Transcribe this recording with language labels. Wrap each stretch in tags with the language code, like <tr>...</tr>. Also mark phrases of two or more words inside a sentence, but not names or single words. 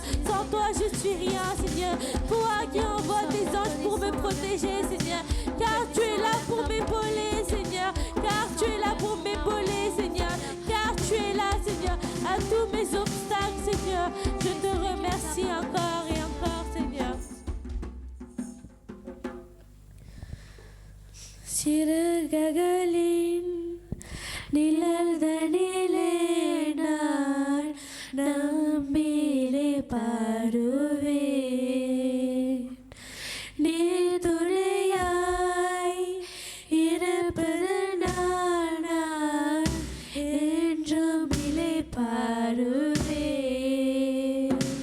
<fr>Sans toi je suis rien, Seigneur. Toi qui envoies tes anges pour me protéger, Seigneur, car tu es là pour m'épauler, Seigneur, car tu es là pour m'épauler, Seigneur, car tu es là, Seigneur, à tous mes obstacles, Seigneur. Je te remercie encore et encore, Seigneur.</fr> <ta>சிறகுகளின் நிழல்தனிலே நான் நம்பிலே பாடுவேன். நீர் துணையாய் இருப்பது நான் என்றும் நிலை பாடுவேன்.</ta>